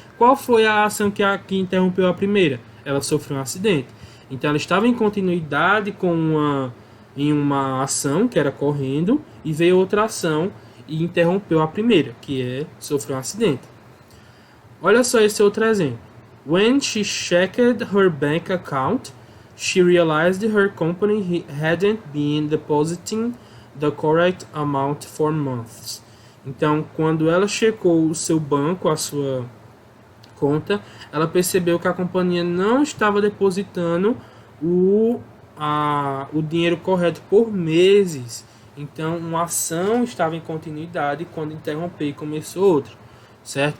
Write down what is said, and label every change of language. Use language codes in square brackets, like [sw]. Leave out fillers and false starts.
[pt] Qual foi a ação que interrompeu a primeira? Ela sofreu um acidente. Então, ela estava em continuidade em uma ação que era correndo e veio outra ação e interrompeu a primeira, que é sofreu um acidente. Olha só esse outro exemplo. [en] When she checked her bank account, she realized her company hadn't been depositing the correct amount for months. [pt] Então, quando ela checou o seu banco, a sua conta, ela percebeu que a companhia não estava depositando o dinheiro correto por meses. Então, uma ação estava em continuidade quando interrompeu e começou outra, certo?